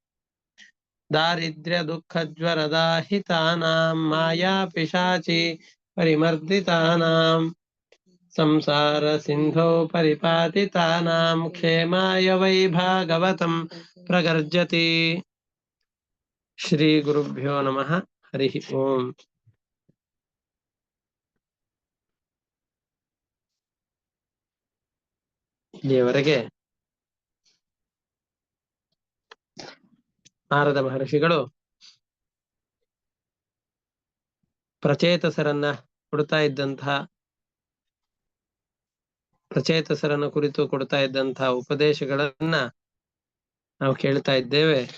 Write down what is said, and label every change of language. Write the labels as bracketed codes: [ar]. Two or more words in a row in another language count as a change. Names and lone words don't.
[sa] दारिद्र्यदुःखज्वरदाहितानां मायापिशाचि परिमर्दितानां संसारसिन्धौ परिपातितानां क्षेमाय वै भागवतं प्रगर्जति। ಶ್ರೀ ಗುರುಭ್ಯೋ ನಮಃ ಹರಿ ಓಂ. [kn] ಇಲ್ಲಿಯವರೆಗೆ ನಾರದ ಮಹರ್ಷಿಗಳು ಪ್ರಚೇತಸರನ್ನ ಪ್ರಚೇತಸರನ್ನ ಕುರಿತು ಕೊಡ್ತಾ ಇದ್ದಂತಹ ಉಪದೇಶಗಳನ್ನ ನಾವು ಕೇಳ್ತಾ ಇದ್ದೇವೆ.